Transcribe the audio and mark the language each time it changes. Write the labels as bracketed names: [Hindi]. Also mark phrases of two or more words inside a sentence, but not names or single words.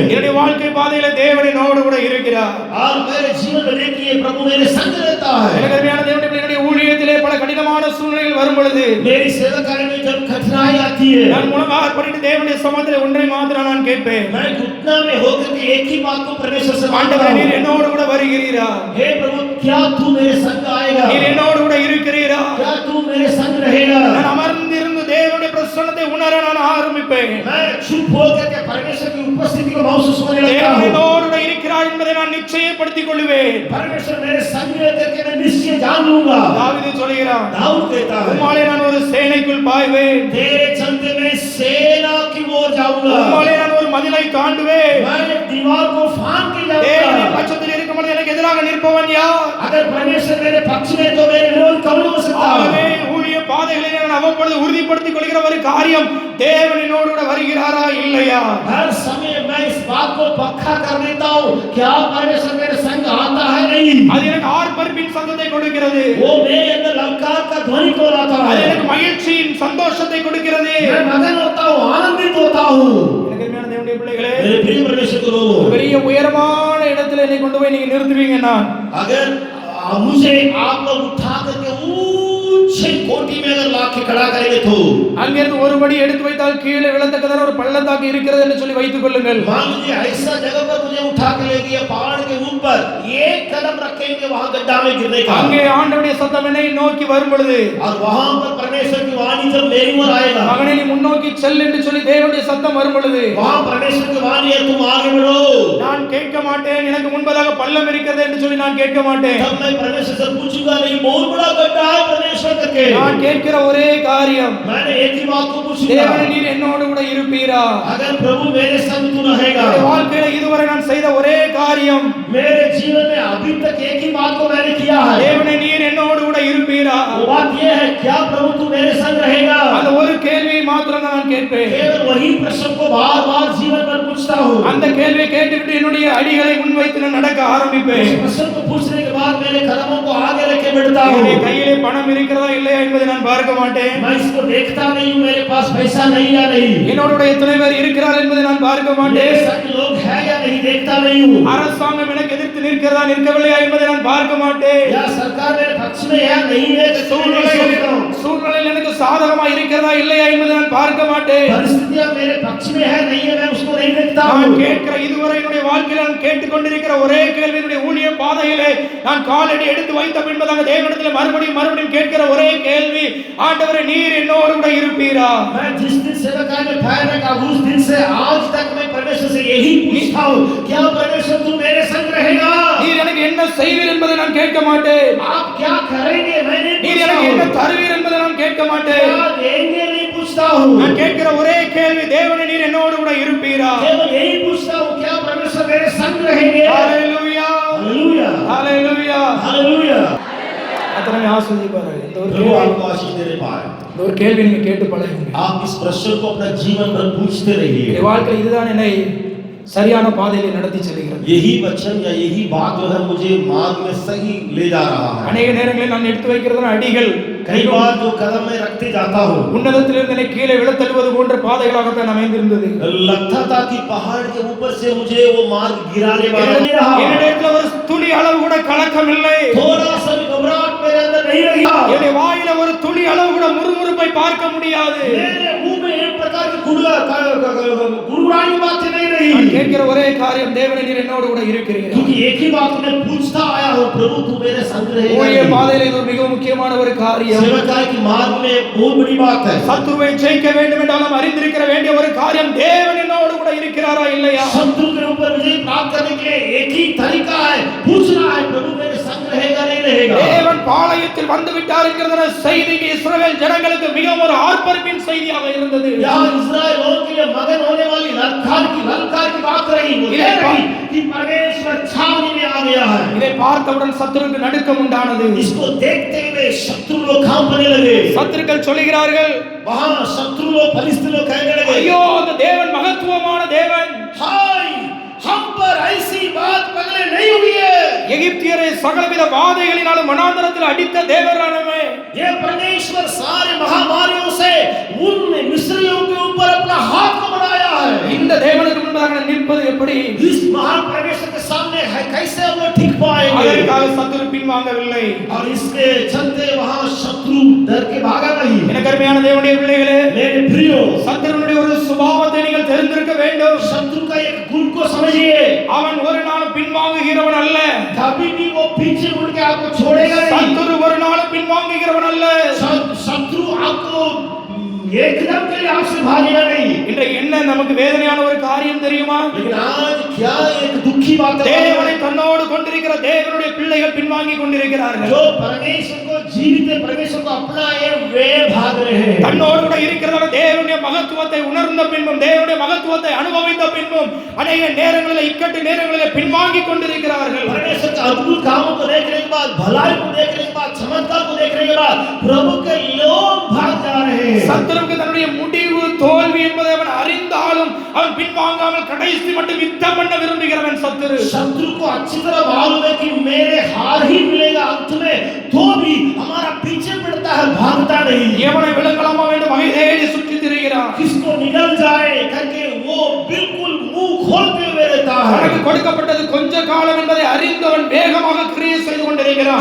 [Tamil] என்னுடைய வாழ்க்கை பாதையில தேவன் என்னோடு கூட இருக்கிறார். [Hindi] और मेरे जीवन में देखिए प्रभु मेरे संग रहता है। [Tamil] எனக்கு அருமையான தேவனுடைய பிள்ளைகளுடைய ஊழியத்திலே பல கடினமான சூழ்நிலைகள் வரும் பொழுது, [Hindi] मेरी सेवकाई में जब कठिनाई आती है, [Tamil] நான் முழங்கால் படிட்டு தேவனுடைய சமூகத்திலே ஒன்றை மாத்திரம் நான் கேட்பேன். [Hindi] मैं घुटना में होकर के एक ही बात को परमेश्वर से मांगता [Tamil] ஆண்டவரே, [Hindi] हूं, [Tamil] நீர் என்னோடு கூட வருகிறீரா? [Hindi] हे प्रभु क्या तू मेरे संग आएगा? [Tamil] நீர் என்னோடு கூட இருக்கிறீரா? [Hindi] क्या तू मेरे संग रहेगा? [Tamil] நான் அமர்ந்திருந்து தேவனுடைய பிரசன்னத்தை உணர நான் ஆரம்பிப்பேன். [Hindi] मैं चुप होकर के परमेश्वर की उपस्थिति को महसूस करने लगता [Tamil] தேவன் [Hindi] हूं। [Tamil] என்னோடு கூட இருக்கிறார் என்பதை நான் நிச்சயப்படுத்திக் கொள்வேன். [Hindi] परमेश्वर मेरे संग रहकर के मैं निश्चय जान लूंगा। [Tamil] தாவீது சொல்கிறான், [Hindi] दाऊद कहता है, [Tamil] உம்மாலே நான் ஒரு சேனைக்குள் பாய்வேன், [Hindi] तेरे चलते मैं सेना की ओर जाऊंगा, [Tamil] உம்மாலே நான் ஒரு மதிலை தாண்டுவேன். [Hindi] मैं दीवार को फांद के [Tamil] தேவனின் [Hindi] जाऊंगा। [Tamil] பட்சத்தில் இருக்கும் பொழுது எனக்கு எதிராக நிற்பவன் யார்? [Hindi] अगर परमेश्वर मेरे पक्ष में तो मेरे विरोध कौन हो सकता [Tamil] ஆகவே [Hindi] है? [Tamil] ஊழிய பாதைகளை நான் அவ்வப்பொழுது உறுதிப்படுத்திக் கொள்கிற ஒரு காரியம், தேவன் என்னோடு கூட வருகிறாரா இல்லையா? [Hindi] हर समय मैं इस बात को पक्का कर देता हूँ, क्या परमेश्वर मेरे संग आता है नहीं? [Tamil] அது எனக்கு ஆர்ப்பரிப்பின் சத்தத்தை கொடுக்கிறது, [Hindi] वो मेरे अंदर ललकार का ध्वनि को लाता [Tamil] அது [Hindi] है। [Tamil] எனக்கு மகிழ்ச்சியின் சந்தோஷத்தை கொடுக்கிறது. [Hindi] मैं मगन होता हूँ, आनंदित होता हूँ। [Tamil] எனக்கு அருமையான தேவனுடைய பிள்ளைகளே, [Hindi] मेरे प्रिय परमेश्वर के [Tamil] ஒரு [Hindi] लोगों, [Tamil] பெரிய உயரமான இடத்துல என்னை கொண்டு போய் நீங்க நிறுத்துவீங்கன்னா, [Hindi] अगर मुझे आप लोग उठा करके ऊंचे कोटि में अगर ला के खड़ा करेंगे तो [Tamil] அங்கிருந்து ஒரு படி எடுத்து வைத்தால் கீழே விழத்தக்கதான ஒரு பள்ளத்தாக்கு இருக்கிறது என்று சொல்லி வைத்துக் கொள்ளுங்கள். [Hindi] मान लीजिए ऐसा जगह पर मुझे उठा के ले गया, पहाड़ के ऊपर एक कदम रखेंगे वहां गड्ढा में गिरने का, [Tamil] அங்கே ஆண்டவருடைய சத்தம் என்னை நோக்கி வரும் பொழுது, [Hindi] और वहां पर परमेश्वर की वाणी जब मेरी ओर आएगा, [Tamil] மகனே நீ முன்னோக்கி செல் என்று சொல்லி தேவனுடைய சத்தம் வரும் பொழுது, [Hindi] वहां परमेश्वर की वाणी है तुम आगे बढ़ो, [Tamil] நான் கேட்க மாட்டேன், எனக்கு முன்பதாக பள்ளம் இருக்கிறது என்று சொல்லி நான் கேட்க மாட்டேன். [Hindi] तब मैं परमेश्वर से पूछूंगा नहीं बहुत बड़ा गड्ढा है परमेश्वर करके, [Tamil] நான் கேட்கிற ஒரே காரியம், [Hindi] मैंने एक ही बात को पूछूंगा, [Tamil] தேவனே நீர் என்னோடு கூட இருப்பீரா? [Hindi] अगर प्रभु मेरे संग तू रहेगा, [Tamil] என்னுடைய வாழ்க்கையில இதுவரை நான் செய்த ஒரே காரியம், [Hindi] मेरे जीवन में अभी तक एक ही बात को मैंने किया है, [Tamil] தேவனே நீர் என்னோடு கூட இருப்பீரா? [Hindi] वो बात ये है क्या प्रभु तू मेरे संग रहेगा? [Tamil] அந்த ஒரு கேள்வியை மாத்திரம் தான் நான் கேட்பேன். [Hindi] केवल वही प्रश्न को बार बार जीवन भर पूछता हूँ। [Tamil] அந்த கேள்வியை கேட்டுவிட்டு என்னுடைய அடிகளை முன்வைத்து நான் நடக்க ஆரம்பிப்பேன். [Hindi] इस प्रश्न को पूछने के बाद मेरे कदमों को आगे रखे बढ़ता हूँ। [Tamil] என்னுடைய கையிலே பணம் இருக்கிறதா இல்லையா என்பதை நான் பார்க்க மாட்டேன். [Hindi] मैं इसको देखता नहीं हूँ मेरे पास पैसा नहीं या नहीं, [Tamil] என்னோட கூட எத்தனை பேர் இருக்கிறார் என்பதை நான் பார்க்க [Hindi] मेरे [Tamil] மாட்டேன். [Hindi] संग लोग हैं या नहीं देखता नहीं हूँ, [Tamil] அரசாங்கம் எனக்கு எதிர்த்து நிற்கிறதா நிற்கவில்லையா என்பதை நான் பார்க்க மாட்டேன். [Hindi] या सरकार मेरे पक्ष में है या नहीं है, [Tamil] சூழ்நிலையில் எனக்கு சாதகமா இருக்கிறதா இல்லையா என்பதை நான் பார்க்க மாட்டேன். [Hindi] परिस्थितियां मेरे पक्ष में है नहीं है, मैं उसको नहीं देखता [Tamil] நான் [Hindi] हूँ। [Tamil] கேட்கிற இதுவரை என்னுடைய வாழ்க்கையில் நான் கேட்டுக்கொண்டிருக்கிற ஒரே கேள்வி, என்னுடைய ஊழிய பாதையிலே நான் காலடி எடுத்து வைத்த பின்பதாக தேவனிடத்தில் மறுபடியும் கேட்கிற ஒரே கேள்வி, ஆண்டவரே நீர் என்னோடு கூட இருப்பீரா? [Hindi] मैं जिस दिन सेवकाई में पैर रखा उस दिन से आज तक मैं परमेश्वर से यही पूछता हूँ, क्या परमेश्वर तू मेरे संग रहेगा? [Tamil] நீர் எனக்கு என்ன செய்வீர் என்பதை நான் கேட்க மாட்டேன். [Hindi] आप क्या करेंगे मैं नहीं [Tamil] நீர் [Hindi] पूछता [Tamil] எனக்கு என்ன [Hindi] हूँ, [Tamil] தருவீர் என்பதை நான் கேட்க மாட்டேன். [Hindi] क्या देंगे नहीं पूछता हूँ, [Tamil] நான் கேட்கிற ஒரே கேள்வி, தேவனே நீர் என்னோடு கூட இருப்பீரா? [Hindi] केवल यही पूछता हूँ क्या परमेश्वर मेरे संग रहेंगे? [Tamil] ஹalleluya, [Hindi] हालेलुया [Tamil] ஹalleluya. [Hindi] हालेलुया। [Tamil] அத்தனை ஆசீர்வதிப்பார்கள். [Hindi] प्रभु आपको आशीष देने पाए। [Tamil] இந்த ஒரு கேள்வி நீங்க கேட்டு பழகுங்க. [Hindi] आप इस प्रश्न को अपना जीवन भर पूछते रहिए। [Tamil] என் வாழ்க்கையில் இதுதான் என்னை சரியான பாதையிலே நடத்தி செல்கிறது. [Hindi] यही वचन या यही बात जो है मुझे मार्ग में सही ले जा रहा है। [Tamil] அநேக நேரங்களில் நான் எடுத்து வைக்கிறதான அடிகள் [Hindi] कई बार जो कदम मैं रखते जाता हूँ, [Tamil] உன்னதத்திலிருந்து என்னை கீழே விழத்தள்ளுவது போன்ற பாதைகளாகத்தான் அமைந்திருந்தது. [Hindi] लगता था कि पहाड़ के ऊपर से मुझे वो मार्ग गिराने वाला नहीं रहा। [Tamil] என்னிடத்தில் ஒரு துளி அளவு கூட கலக்கம் இல்லை. [Hindi] थोड़ा सा भी घबराहट मेरे अंदर नहीं रही। [Tamil] என்னுடைய வாயில ஒரு துளி அளவு கூட முறுமுறுப்பை பார்க்க முடியாது. [Hindi] मेरे मुंह में एक प्रकार की गुड़गुड़ानी बातें नहीं रही। [Tamil] நான் கேட்கிற ஒரே காரியம், தேவனே நீர் என்னோடு கூட இருக்கிறீர். [Hindi] क्योंकि एक ही बात मैं पूछता आया हूँ, प्रभु तू मेरे संग [Tamil] ஊழிய [Hindi] रहेगा। [Tamil] பாதையில இது ஒரு மிக முக்கியமான ஒரு காரியம். [Hindi] सेवकाई की मार्ग में बहुत बड़ी बात है। [Tamil] சத்துருவை ஜெயிக்க வேண்டும் என்றால் நாம் அறிந்திருக்கிற வேண்டிய ஒரு காரியம், தேவன் என்னோடு கூட இருக்கிறாரா இல்லையா? [Hindi] शत्रु के ऊपर विजय प्राप्त करने के लिए एक ही तरीका है, पूछना है प्रभु मेरे संग रहेगा नहीं रहेगा। [Tamil] தேவன் பாளையத்தில் வந்து விட்டார் என்கிற செய்திக்கு இஸ்ரவேல் ஜனங்களுக்கு மிகவும் ஒரு ஆர்ப்பரிப்பின் செய்தியாக இருந்தது. [Hindi] यहाँ इस्राएलियों के लिए मगन होने वाली ललकार की बात रही, वो ये रही कि परमेश्वर छावनी में आ गया है। [Tamil] இதை பார்த்தவுடன் சத்துருக்கு நடுக்கம் உண்டானது. [Hindi] इसको देखते हुए शत्रु लोग कांपने लगे। [Tamil] சத்துருக்கள் சொல்கிறார்கள், [Hindi] वहाँ शत्रु लोग फलिस्तीन लोग कहने लगे, [Tamil] ஐயோ அந்த தேவன் மகத்துவமான தேவன், [Hindi] हाय हम पर ऐसी बात पहले नहीं हुई है। [Tamil] எகிப்தியரை சகலவித வாதைகளினாலும் வனாந்தரத்தில் அடித்த தேவரானவே, [Hindi] ये परमेश्वर सारे महामारियों से उन मिस्रियों के ऊपर अपना हाथ को बढ़ाया है। [Tamil] இந்த தேவனுக்கு முன்பாக நிற்பது எப்படி? [Hindi] इस महान परमेश्वर के सामने है कैसे हम लोग ठीक पाएंगे? [Tamil] அதற்காக சத்துரு பின்வாங்கவில்லை. [Hindi] और इसके चलते वहां शत्रु डर के भागा नहीं। [Tamil] எனக்கு அருமையான தேவனுடைய பிள்ளைகளே, [Hindi] मेरे प्रियो, [Tamil] சத்துருவுடைய ஒரு சுபாவத்தை நீங்கள் தெரிந்திருக்க வேண்டும். [Hindi] शत्रु का एक गुण को समझिए, [Tamil] அவன் ஒரு நாள் பின்வாங்குகிறவன் அல்ல. [Hindi] कभी भी वो पीछे मुड़ के आपको छोड़ेगा नहीं। [Tamil] சத்துரு ஒரு நாள் பின்வாங்குகிறவன் அல்ல. [Hindi] शत्रु आपको एकदम के लिए आपसे भागेगा नहीं। [Tamil] இன்றைக்கு என்ன நமக்கு வேதனையான ஒரு காரியம் தெரியுமா? [Hindi] लेकिन आज क्या एक दुखी बात है, [Tamil] தேவனை தன்னோடு கொண்டிருக்கிற தேவனுடைய பிள்ளைகள் பின்வாங்கி கொண்டிருக்கிறார்கள். [Hindi] जो परमेश्वर को जीवित परमेश्वर को अपनाए वे भाग रहे हैं। [Tamil] தன்னோடு கூட இருக்கிறதால தேவனுடைய மகத்துவத்தை உணர்ந்த பின்பும் தேவனுடைய மகத்துவத்தை அனுபவித்த பின்பும் अनेक நேரங்களில் இக்கட்டு நேரங்களில் பின்வாங்கி கொண்டிருக்கிறார்கள். [Hindi] परमेश्वर के अद्भुत कामों को देखने के बाद, भलाई को देखने के बाद, चमत्कार को देखने के बाद प्रभु के लोग भाग जा रहे हैं। [Tamil] சத்துருவுக்கு தன்னுடைய முடிவு தோல்வி என்பதை அவன் அறிந்தாலும் அவன் பின்வாங்காமல் கடைசி மட்டும் யுத்தம் பண்ண விரும்புகிறவன் சத்துரு. [Hindi] शत्रु को अच्छी तरह मालूम है कि मेरे हार ही मिलेगा अंत में, तो भी हमारा पीछे पड़ता है, भागता नहीं। [Tamil] எவனை விழுங்கலாமா வேண்டும் வகை தேடி சுற்றி திரிகிறான். [Hindi] किसको निगल जाए करके वो बिल्कुल मुंह खोलते हुए रहता है। [Tamil] தனக்கு கொடுக்கப்பட்டது கொஞ்ச காலம் என்பதை அறிந்தவன் வேகமாக கிரியை செய்து கொண்டிருக்கிறான்.